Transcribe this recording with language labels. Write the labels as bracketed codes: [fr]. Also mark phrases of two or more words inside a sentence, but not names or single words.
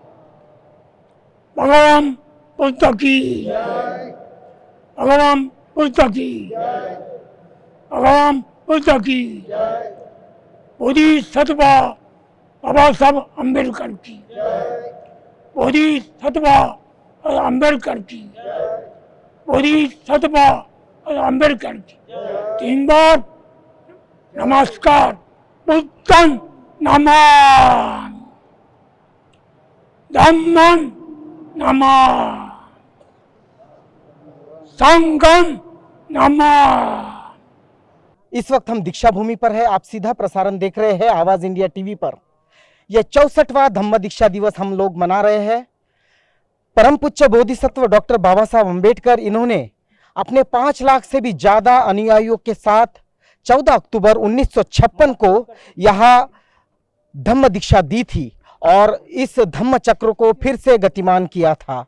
[hi] भगवान बुद्ध की, भगवान बुद्ध की, भगवान बुद्ध की, बोधिसत्व बाबा साहब अम्बेडकर की, बोधिसत्व अम्बेडकर की, बोधिसत्व अम्बेडकर की। 3 बार नमस्कार। [pi] बुद्धं नमामि, धम्मं नमामि, संघं नमामि। [hi] इस वक्त हम दीक्षा भूमि पर है। आप सीधा प्रसारण देख रहे हैं आवाज इंडिया टीवी पर। यह 64वां धम्म दीक्षा दिवस हम लोग मना रहे हैं। परम पूज्य बोधिसत्व डॉक्टर बाबा साहब अम्बेडकर, इन्होंने अपने 5 लाख से भी ज्यादा अनुयायियों के साथ 14 अक्टूबर 1956 को यहाँ धम्म दीक्षा दी थी और इस धम्म चक्र को फिर से गतिमान किया था।